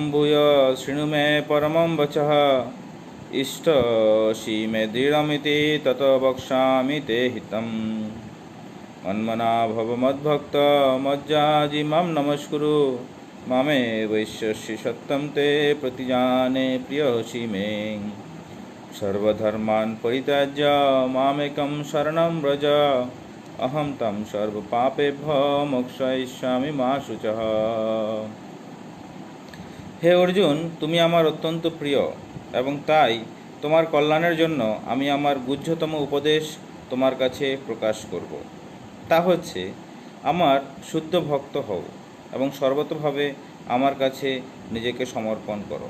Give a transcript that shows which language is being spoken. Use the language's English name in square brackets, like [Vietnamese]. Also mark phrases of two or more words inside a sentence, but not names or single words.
[Sanskrit] ভূয় শৃণু মে পরমং বচঃ ইষ্টসি মে দৃঢ়মিতি তত বক্ষ্যামি তে হিতম মন্মনা ভব মদ্ভক্ত মজ্জাজি মাম নমস্কুরু মামে বৈশ্যসি সত্যম তে প্রতিজানে প্রিয়সি মে সর্বধর্মান পরিত্যাজ্য মামেকং শরণং ব্রজ অহম তং সর্বপাপেভ্যো মোক্ষয়িষ্যামি মা শুচঃ। [Bangla] হে অর্জুন, তুমি আমার অত্যন্ত প্রিয় এবং তাই তোমার কল্যাণের জন্য আমি আমার গুহ্যতম উপদেশ তোমার কাছে প্রকাশ করব। তা হচ্ছে, আমার শুদ্ধ ভক্ত হও এবং সর্বতভাবে আমার কাছে নিজেকে সমর্পণ করো।